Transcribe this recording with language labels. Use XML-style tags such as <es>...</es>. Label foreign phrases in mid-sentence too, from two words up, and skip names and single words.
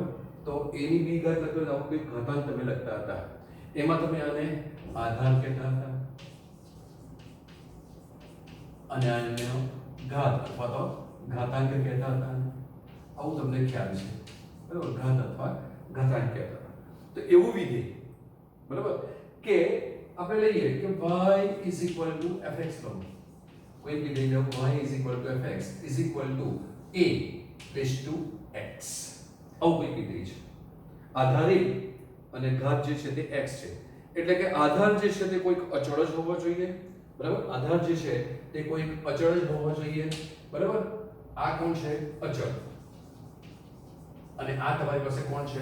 <gu>તો એની બી ઘાત લખો તો કોઈ ઘાતાંક તમે લખતા હતા, એમાં તમે આને આધાર કહેતા હતા અને આને ઘાત અથવા તો ઘાતાંક કહેતા હતા. આવું તમને ખ્યાલ છે, બરાબર, ઘાત અથવા ઘાતાંક કહેતા હતા. તો એવું વિધેય, બરાબર, કે આપણે લઈએ કે</gu> <en>y is equal to fx</en> <gu>લો, કોઈ વિધેય લો,</gu> <en>y is equal to fx is equal to a raised to x.</en> <gu>આવું કોઈ વિધેય છે, આધારિત અને ઘાત જે છે તે x છે, એટલે કે આધાર જે છે તે કોઈક અચળ જ હોવો જોઈએ, બરાબર. આધાર જે છે તે કોઈક અચળ જ હોવો જોઈએ, બરાબર. આ કોણ છે? અચળ. અને આ તમારી પાસે કોણ છે?</gu>